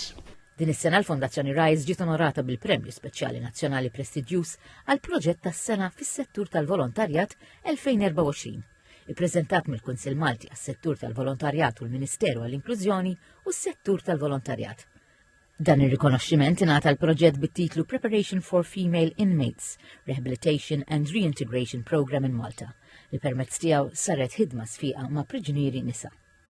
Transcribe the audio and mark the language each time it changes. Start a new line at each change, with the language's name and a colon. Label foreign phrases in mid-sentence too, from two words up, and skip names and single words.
Maltese: Din is-sena l-Fondazzjoni Rise ġiet onorata bil-Premju Speċjali Nazzjonali Prestiġjuż għal proġett tas-sena fis-settur tal-volontarjat 2024. Ippreżentat mill-Kunsill Malti għas-settur tal-volontarjat u l-Ministeru għall-Inklużjoni u s-settur tal-volontarjat. Dan ir-rikonoxximent ingħata l-proġett bit-titlu Preparation for Female Inmates, Rehabilitation and Reintegration Program in Malta, li permezz tiegħu saret ħidma sfiqa ma' priġunieri nisa.